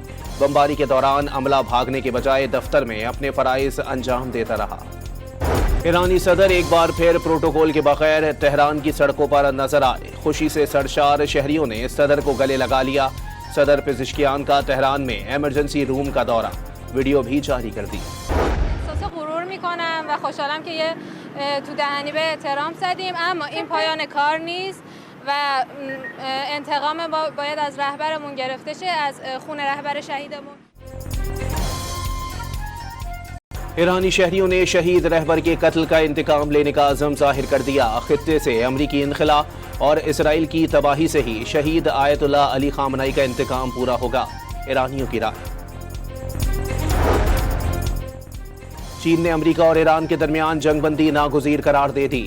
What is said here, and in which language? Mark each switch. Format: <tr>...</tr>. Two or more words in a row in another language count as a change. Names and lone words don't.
<ur>بمباری کے دوران عملہ بھاگنے کے بجائے دفتر میں اپنے فرائض انجام دیتا رہا۔ ایرانی صدر ایک بار پھر پروٹوکول کے بغیر تہران کی سڑکوں پر نظر آئے۔ خوشی سے سرشار شہریوں نے صدر کو گلے لگا لیا۔ صدر پزشکیان کا تہران میں ایمرجنسی روم کا دورہ، ویڈیو بھی جاری کر دی۔</ur> <fa>غرور میکنم و خوشحالم که تو دهنی به ترامپ زدیم، اما این پایان کار نیست و انتقام باید از رهبرمون گرفته شه، از خون رهبر شهیدمون۔</fa> <ur>ایرانی شہریوں نے شہید رہبر کے قتل کا انتقام لینے کا عزم ظاہر کر دیا۔ خطے سے امریکی انخلا اور اسرائیل کی تباہی سے ہی شہید آیت اللہ علی خامنئی کا انتقام پورا ہوگا، ایرانیوں کی رائے۔ چین نے امریکہ اور ایران کے درمیان جنگ بندی ناگزیر قرار دے دی۔</ur>